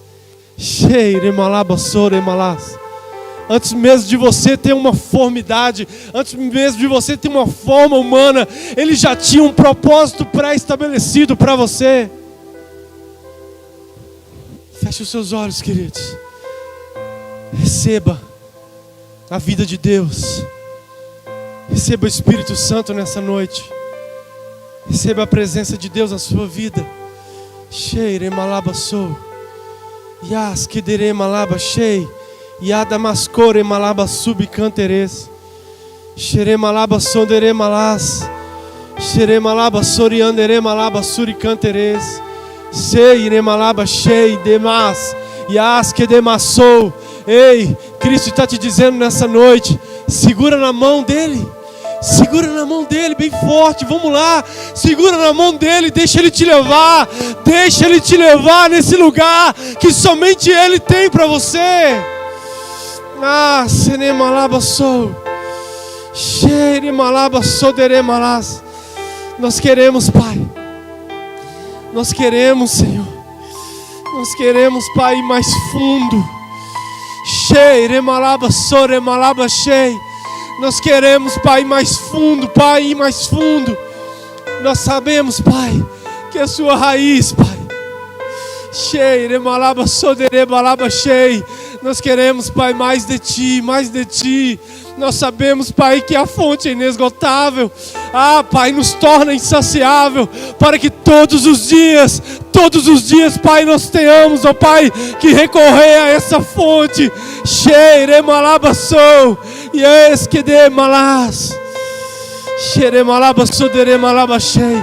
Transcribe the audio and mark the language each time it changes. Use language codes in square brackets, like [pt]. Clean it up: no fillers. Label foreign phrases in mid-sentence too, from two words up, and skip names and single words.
[pt] Sheremalaba soremalas. Antes mesmo de você ter uma formidade, antes mesmo de você ter uma forma humana, Ele já tinha um propósito pré-estabelecido para você. Feche os seus olhos, queridos. Receba a vida de Deus. Receba o Espírito Santo nessa noite. Receba a presença de Deus na sua vida. Sheire malaba sou. Yas kedere malaba shei. Yada mascore malaba subcanteres. Xere malaba sondere malas. Xere malaba soriandere malaba suricanteres. Seire malaba shei demas. Yas kedemassou. Ei, Cristo está te dizendo nessa noite: segura na mão dEle. Segura na mão dEle bem forte, vamos lá. Segura na mão dEle, deixa Ele te levar. Deixa Ele te levar nesse lugar que somente Ele tem para você. Ah, senemalaba sou. Xeremalaba soderemalas. Nós queremos, Pai. Nós queremos, Senhor. Nós queremos, Pai, ir mais fundo. Xeremalaba soremalaba shei. Nós queremos, Pai, ir mais fundo, Pai, ir mais fundo. Nós sabemos, Pai, que a sua raiz, Pai, Nós queremos, Pai, mais de Ti, mais de Ti. Nós sabemos, Pai, que a fonte é inesgotável. Pai, nos torna insaciável, para que todos os dias, Pai, nós tenhamos, ó Pai, que recorrer a essa fonte. Yes, que de malas. Xeremalaba sodere malaba shei.